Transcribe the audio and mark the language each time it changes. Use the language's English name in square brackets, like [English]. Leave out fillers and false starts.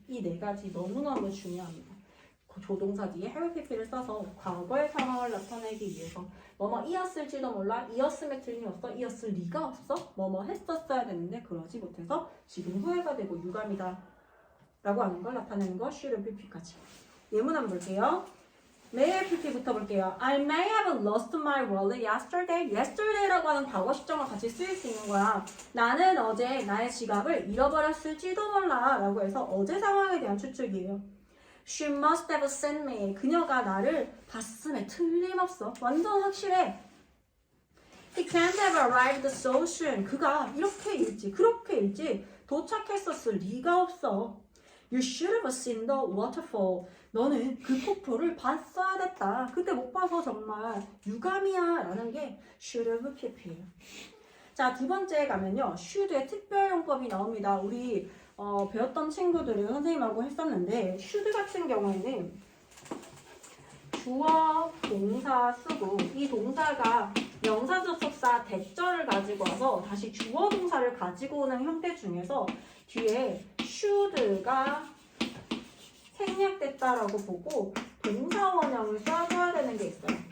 [Korean] 이 네 가지 너무너무 중요합니다. 조동사 뒤에 have pp를 써서 과거의 상황을 나타내기 위해서 이었을지도 몰라, 이었음에 틀림이 없어, 이었을 리가 없어, 했었어야 됐는데 그러지 못해서 지금 후회가 되고 유감이다 라고 하는 걸 나타내는 거 should have pp까지. 예문 한번 볼게요. [English] may have [Korean] pp부터 볼게요. [English] I may have lost my wallet yesterday. [Korean] yesterday라고 하는 과거 시점과 같이 쓰일 수 있는 거야. 나는 어제 나의 지갑을 잃어버렸을지도 몰라 라고 해서 어제 상황에 대한 추측이에요. [English] She must have sent me. [Korean] 그녀가 나를 봤음에 틀림없어. 완전 확실해. [English] He can't have arrived so soon. [Korean] 그가 이렇게 일찍 그렇게 일찍 도착했었을 리가 없어. [English] You should have seen the waterfall. [Korean] 너는 그 폭포를 봤어야 됐다. 그때 못 봐서 정말 유감이야 라는 게 should have pp예요. 자, 두 번째 가면요. should의 특별용법이 나옵니다. 우리 배웠던 친구들은 선생님하고 했었는데 should 같은 경우에는 주어, 동사 쓰고 이 동사가 명사, 접속사, 대절을 가지고 와서 다시 주어, 동사를 가지고 오는 형태 중에서 뒤에 should가 생략됐다라고 보고 동사 원형을 써줘야 되는 게 있어요.